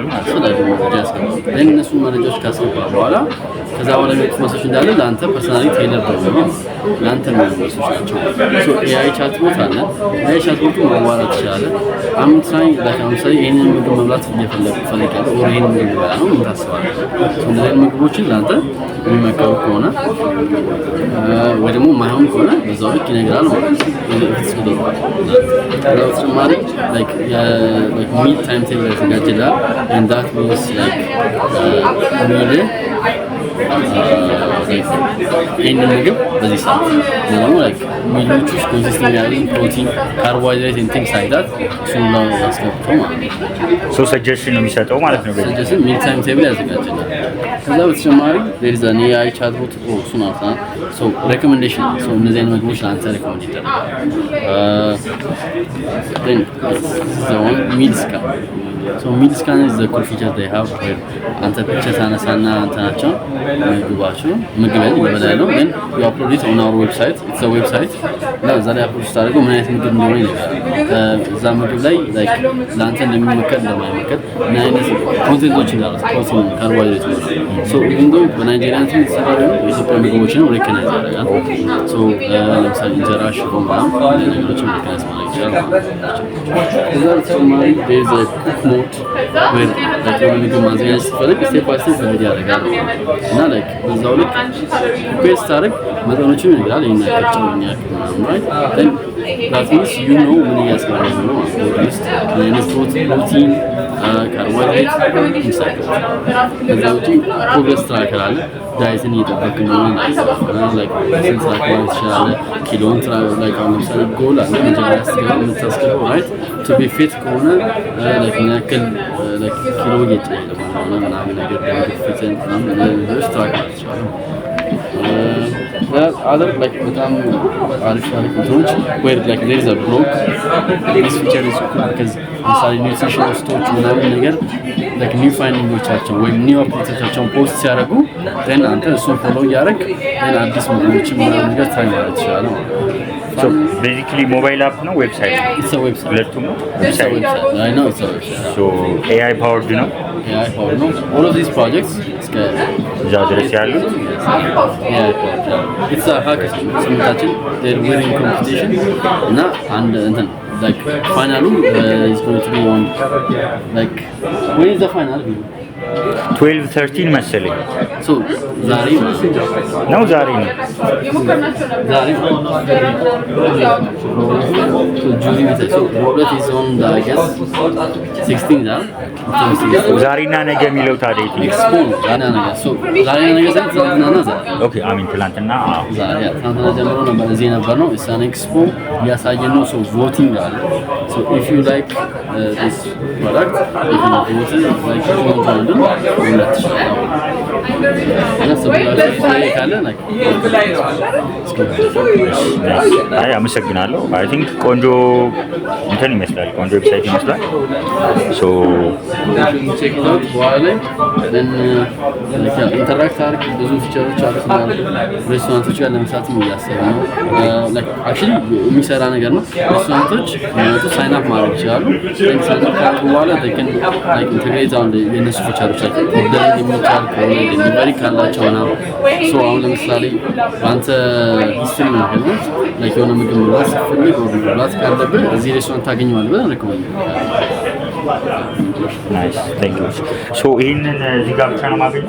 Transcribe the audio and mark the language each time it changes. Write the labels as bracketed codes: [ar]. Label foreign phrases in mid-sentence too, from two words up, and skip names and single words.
[am] እነሱ መረጃዎች ካስገባ በኋላ ከዛ በኋላ የሚወጡ መሶች እንዳለ ለአንተ [en] personally tailor [am] ነው ለአንተ የሚሆኑ መሶች ናቸው። [en] AI chatbot [am] አለ። ኤአይ ቻትቦቱ ማዋራት ይችላል። ለምሳሌ ይህንን ምግብ መብላት እፈልጋለሁ ወይ ይህንን ምግብ ልበላ ነው ምን ታስባለህ? እንደዚህ ምግቦችን ለአንተ የሚመከሩ ከሆነ ወይ ደግሞ የማይሆን ከሆነ በዛው ልክ ይነግራል ማለት ነው። በተጨማሪ [en] meal time table [am] ያዘጋጅልሃል [en] and that means [am] ይህንን ምግብ በዚህ ሰዓት ደግሞ ሚሎች ውስጥ ኮንሲስት የሚያደርግ ፕሮቲን፣ ካርቦሃይድሬት [en] and things like that [am] እሱን ነው ያስገብተው ማለት ነው። ሰጀሽን ነው የሚሰጠው ማለት ነው። ሰጀሽን [en] meal time table [am] ያዘጋጅልሃል። ከዛ በተጨማሪ [en] there is an AI chatbot [am] እሱን አውጣ recommendation እነዚህ አይነት ምግቦች ለአንተ ሪኮመንድ ይደረጋል። [en] then the one meal scan meal scan is the cool feature they have where [am] አንተ ፒክቸር ታነሳና አንተ ናቸው ምግባቸው ምግብን ይበላሉ [en] then you upload it on our website. It's a website [am] እና እዛ ላይ አፕሎድ ስታደርገው ምን አይነት ምግብ እንደሆነ ይነግራል። እዛ ምግብ ላይ ለአንተ እንደሚመከር እንደማይመከር ምን አይነት ኮንቴንቶች እንዳሉ ፕሮቲን፣ ካርቦሃይድሬት [en] even though [am] በናይጄሪያ እንትን የተሰራው የኢትዮጵያ ምግቦችን ሪኮግናይዝ ያደርጋል። ለምሳሌ እንጀራ፣ ሽሮ ምናምን ነገሮችን ሪኮግናይዝ ማድረግ ይችላል። ከዛ በተጨማሪ [en] there is a cook mode where [am] ምግብ ማዘጋጀት ስትፈልግ ስቴፕ [en] by step video [am] ያደርጋል እና በዛው ልክ ሪኩዌስት ታደርግ መጠኖችን ይነግራል። ይናቀጭው ምናምን [en] then that means you [am] know ምን እያስገባኝ ነው ውስጥ ፕሮቲን፣ ካርቦሃይድሬት ኢንሳይት ከዛ ውጪ [en] progress tracker [am] አለ። ዳይትን እየጠበቅን ነው ስንት ትራክ ትችላለህ፣ ኪሎን አሁን ለምሳሌ ጎል አለ መጀመሪያ ስትገባ የምታስገባው [en] right to be fit [am] ከሆነ ምን ያክል ኪሎ እየጨመረ ነው ምናምን ነገር ግፊትን ምናምን ነገሮች ትራክ ትችላለህ። other በጣም አሪፍ እንትኖች [en] where there is a blog. this feature is cool because [am] ለምሳሌ ኒውትሪሽን ስቶች ምናምን ነገር ኒው ፋይንዲንጎቻቸው ወይም ኒው አፕዴቶቻቸውን ፖስት ሲያደርጉ then አንተ እሱን ፎሎ እያደረግ then አዲስ ምግቦችን ምናምን ነገር ትራይ ማድረግ ትችላለህ ማለት ነው። [en] So basically mobile app no website. It's a website. [am] ሁለቱም ነው [en] website. I know it's a website. So AI powered ነው። AI powered ነው. All of these projects [am] እዛ ድረስ ያሉት [en] it's a hackathon. ስምንታችን they're winning competition [am] እና አንድ እንትን [en] like final is going to be on like when is the final? [am] 12-13 መሰለኝ So ዛሬ ነው ዛሬ ነው [en] so jury meeting so Robert is on the I guess 16th [am] ዛሬና ነገ የሚለው ታዲያ ኤክስፖ ዛሬና ነገ so ዛሬና ነገ ዛሬ ኦኬ አሚን ትላንትና ዛሬ ትላንትና ጀምሮ ነበር እዚህ ነበር ነው እሳን ኤክስፖ ያሳየን ነው [en] so voting አለ so if you like this product if you vote like you want to do [am] አይ አመሰግናለሁ [en] I think [am] ቆንጆ እንትን ይመስላል ቆንጆ ዌብሳይት ይመስላል ሶ [en] check out [am] በኋላ then ኢንተራክት አድርግ ብዙ ፊቸሮች አሉት ሬስቶራንቶች ጋር ለመስራት እያሰበ ነው [en] like actually [am] የሚሰራ ነገር ነው ሬስቶራንቶች [en] sign up [am] ማድረግ ይችላሉ then [en] sign up [am] ካደረጉ በኋላ [en] they can like integrate on the [am] የነሱ ፊቸሮች ላይ የሚቻል ከሆነ ዴሊቨሪ ካላቸው ነው ሶ አሁን ለምሳሌ ባንተ ሂስትሪ ነው like የሆነ ምግብ መብላት ስትፈልግ ወደ መብላት ካለብህ እዚህ ሬስቶራንት ታገኘዋለህ ብለህ ሪኮመንድ [en] nice thank you so [am] ይሄንን እዚህ ጋር ብቻ ነው ማገኘው